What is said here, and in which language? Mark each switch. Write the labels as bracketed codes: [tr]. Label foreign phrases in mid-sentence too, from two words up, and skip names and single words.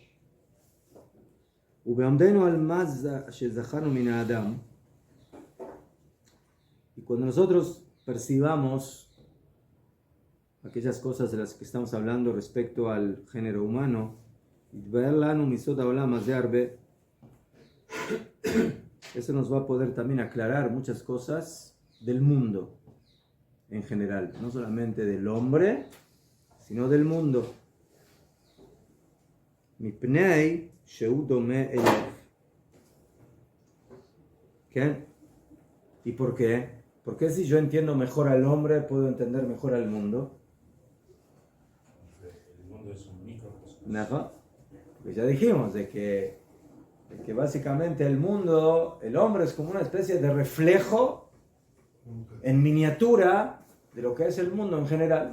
[es] Y cuando nosotros percibamos aquellas cosas de las que estamos hablando respecto al género humano, eso nos va a poder también aclarar muchas cosas del mundo en general, no solamente del hombre, sino del mundo. [he] מפני שהוא דומה אליו. [es] ¿Qué? ¿Y por qué? Porque si yo entiendo mejor al hombre, puedo entender mejor al mundo. ¿No? Porque ya dijimos de que básicamente el mundo, el hombre es como una especie de reflejo en miniatura de lo que es el mundo en general.